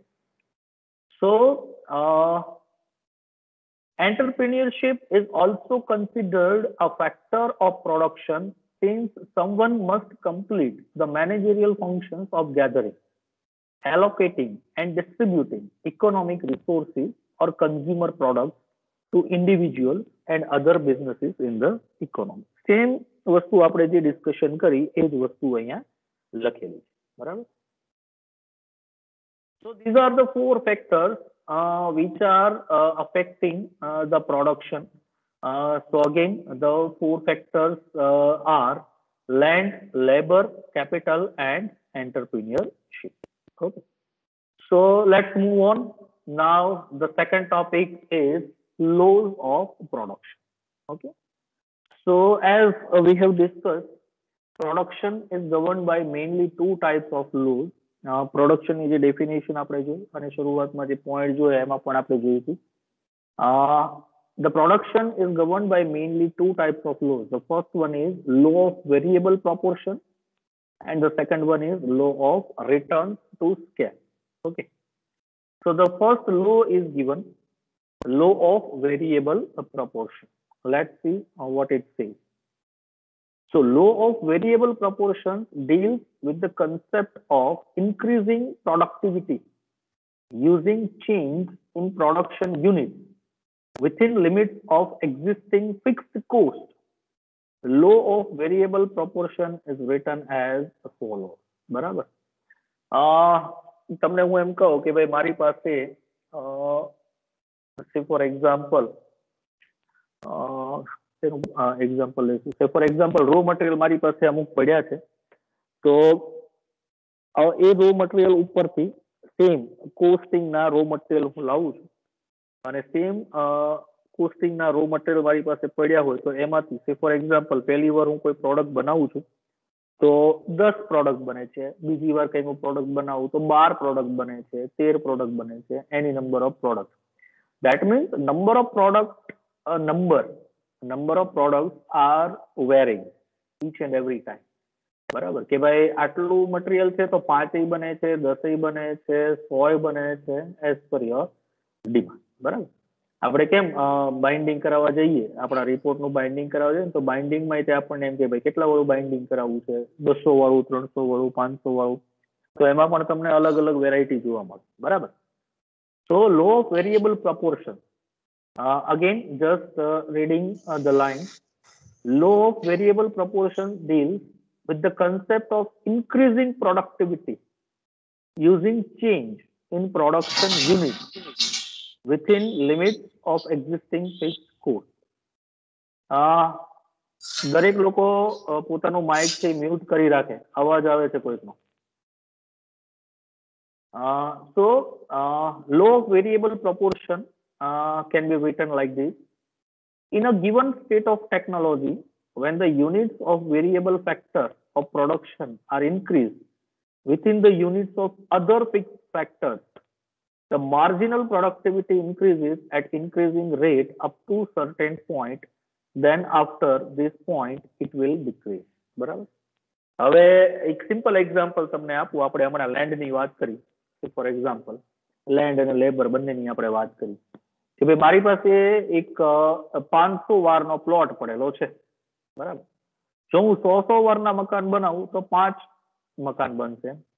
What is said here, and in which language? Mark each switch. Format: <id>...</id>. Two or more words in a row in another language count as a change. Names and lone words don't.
<en>So, entrepreneurship is also considered a factor of production since someone must complete the managerial functions of gathering, allocating, and distributing economic resources or consumer products to individuals and other businesses in the economy.</en> <gu>Same વસ્તુ આપણે જે ડિસ્કશન કરી એ જ વસ્તુ અહીંયા લખેલી છે. બરાબર.</gu> <en>So these are the four factors which are affecting the production. So again, the four factors are land, labor, capital, and entrepreneurship. Okay. So let's move on. Now the second topic is laws of production. Okay. So as we have discussed, production is governed by mainly two types of laws.</en> <gu>પ્રોડક્શનની જે ડેફિનેશન આપણે જોઈ અને શરૂઆતમાં જે પોઈન્ટ જોયા એમાં પણ આપણે જોયું હતું.</gu> <en>The production is governed by mainly two types of laws. The first one is law of variable proportion and the second one is law of return to scale. Okay. So the first law is given, law of variable proportion. Let's see what it says. So law of variable proportions deals with the concept of increasing productivity using change in production units within limits of existing fixed cost law of variable proportion is written as follows.</en> <gu>બરાબર. તમને હું એમ કહું કે ભાઈ મારી પાસે</gu> <en>say for example</en> <gu>એક્ઝામ્પલ લઈશું.</gu> <en>say for example raw material</en> <gu>મારી પાસે અમુક પડ્યા છે, તો એ</gu> <en>raw material</en> <gu>ઉપરથી</gu> <en>same costing</en> <gu>ના</gu> <en>raw material</en> <gu>હું લાવું છું, અને</gu> <en>same costing</en> <gu>ના</gu> <en>raw material</en> <gu>મારી પાસે પડ્યા હોય તો એમાંથી</gu> <en>say for example</en> <gu>પહેલી વાર હું કોઈ પ્રોડક્ટ બનાવું છું તો 10 પ્રોડક્ટ બને છે, બીજી વાર કઈ હું પ્રોડક્ટ બનાવું તો 12 પ્રોડક્ટ બને છે, 13 પ્રોડક્ટ બને છે, એની</gu> <en>number of product. That means number of products are varying each and every time.</en> <gu>બરાબર કે ભાઈ આટલું મટીરિયલ છે તો 5 બને છે, 10 બને છે, 100 બને છે,</gu> <en>as per your demand.</en> <gu>બરાબર. આપણે કેમ બાઇન્ડિંગ કરાવવા જઈએ, આપણા રિપોર્ટ નું બાઇન્ડિંગ કરાવવા જઈએ તો બાઇન્ડિંગ માં આપણને એમ કે ભાઈ કેટલા વાળું બાઇન્ડિંગ કરાવવું છે, 200 વાળું, 300 વાળું, 500 વાળું, તો એમાં પણ તમને અલગ અલગ વેરાયટી જોવા મળે. બરાબર.</gu> <en>So law of variable proportion. Again, just reading the line. Law of variable proportion deals with the concept of increasing productivity using change in production units within limits of existing fixed cost.</en> <gu>દરેક લોકો પોતાનું માઇક છે મ્યુટ કરી રાખે, અવાજ આવે છે કોઈકનો.</gu> <en>So law of variable proportion can be written like this. In a given state of technology, when the units of variable factor of production are increased within the units of other fixed factors, the marginal productivity increases at increasing rate up to certain point. Then after this point, it will decrease.</en> <gu>બરાબર. હવે એક</gu> <en>simple example</en> <gu>તમને આપું. આપણે હમણાં લેન્ડની વાત કરી.</gu> <en>for example land</en> <gu>અને લેબર બંનેની આપણે વાત કરી કે ભાઈ મારી પાસે એક 500 વારનો પ્લોટ પડેલો છે. બરાબર. જો હું 100 વારના મકાન બનાવું તો 5 મકાન બનશે.</gu>